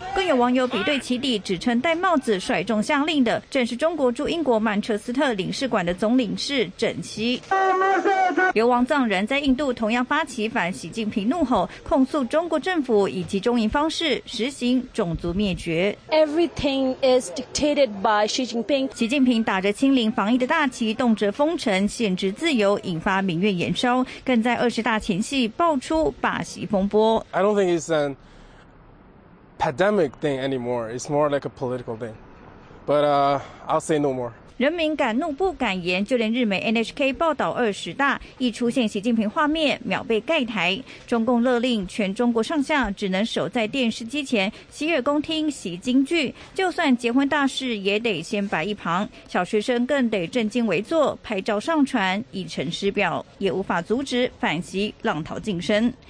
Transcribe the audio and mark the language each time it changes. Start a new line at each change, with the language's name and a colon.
Chinese: 更有网友比对其底，指称戴帽子率众下令的正是中国驻英国曼彻斯特领事馆的总领事郑熙。流亡藏人在印度同样发起反习近平怒吼，控诉中国政府以及中英方式实行种族灭绝。
English: Everything is dictated by Xi Jinping。
Chinese: 习近平打着清零防疫的大旗，动辄封城限制自由，引发民怨延烧，更在二十大前夕爆出罢习风波。
English: I don't think it's an pandemic thing anymore. It's more like a political thing. But I'll say no more.
Chinese: 人民敢怒不敢言，就连日媒 NHK 报道二十大一出现习近平画面，秒被盖台。中共勒令全中国上下只能守在电视机前洗耳恭听习京剧，就算结婚大事也得先摆一旁，小学生更得正襟危坐拍照上传，以成师表，也无法阻止反习浪淘晋升。